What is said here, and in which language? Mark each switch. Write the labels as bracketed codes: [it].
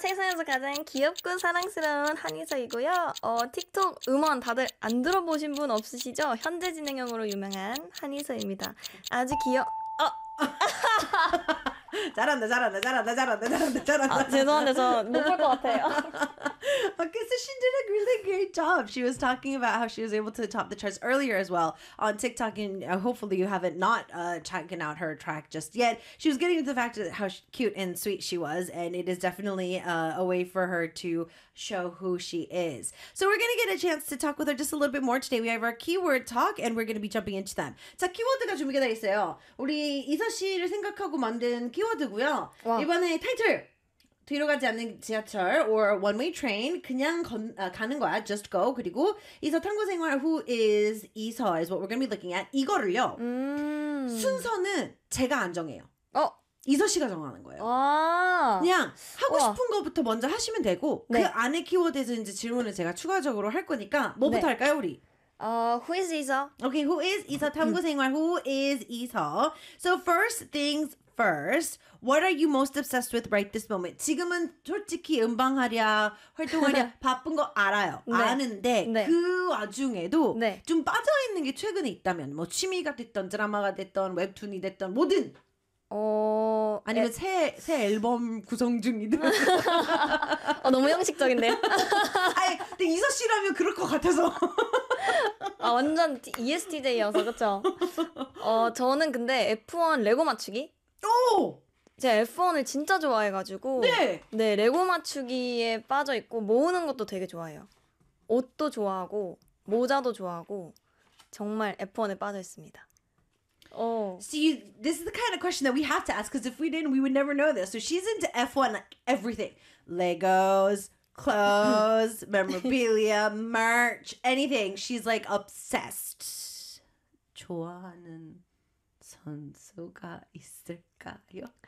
[ko] 생선에서 가장 귀엽고 사랑스러운 한희석이고요. 틱톡 음원 다들 안 들어보신 분 없으시죠? 현재 진행형으로 유명한 한희석입니다. 아주 귀여워. [en] Okay, so she did a really great job. She was talking about how she was able to top the charts earlier as well on TikTok, and hopefully you haven't not checking out her track just yet. She was getting into the fact of how cute and sweet she was, and it is definitely a way for her to show who she is. So we're going to get a chance to talk with her just a little bit more today. We have our keyword talk, and we're going to be jumping into them. [ko] 자, 키워드가 준비가 돼 있어요. 우리 이사 씨를 생각하고 만든 키워드고요. 와. 이번에 타이틀 뒤로 가지 않는 지하철 [en] or one way train [ko] 그냥 가는 거야 [en] just go [ko] 그리고 이서 탐구 생활 [en] who is 이서 is what we're gonna be looking at [ko] 이거를요 순서는 제가 안 정해요 어 이서 씨가 정하는 거예요 와. 그냥 하고 와. 싶은 거부터 먼저 하시면 되고 네. 그 안에 키워드에서 이제 질문을 제가 추가적으로 할 거니까 뭐부터 네. 할까요 우리 [en] Who is 이서 okay who is 이서 탐구 생활 who is 이서 so first things First, what are you most obsessed with right this moment? [ko] 지금은 솔직히 음방하랴, 활동하랴 바쁜 거 알아요. 네. 아는데 네. 그 와중에도 네. 좀 빠져있는 게 최근에 있다면 뭐 취미가 됐던 드라마가 됐던 웹툰이 됐던 뭐든 아니면 새 앨범 구성 중이든 너무 형식적인데요? 아니, 근데 이서 씨라면 그럴 것 같아서 아 완전 ESTJ여서 그렇죠? 저는 근데 F1 레고 맞추기 오! 제가 F1을 진짜 좋아해가지고 네! 네 레고 맞추기에 빠져있고 모으는 것도 되게 좋아해요 옷도 좋아하고 모자도 좋아하고 정말 F1에 빠져있습니다 [en] See, this is the kind of question that we have to ask because if we didn't, we would never know this So she's into F1, like everything Legos, clothes, memorabilia, merch, anything She's like obsessed [ko] 좋아하는 선수가 있을까요?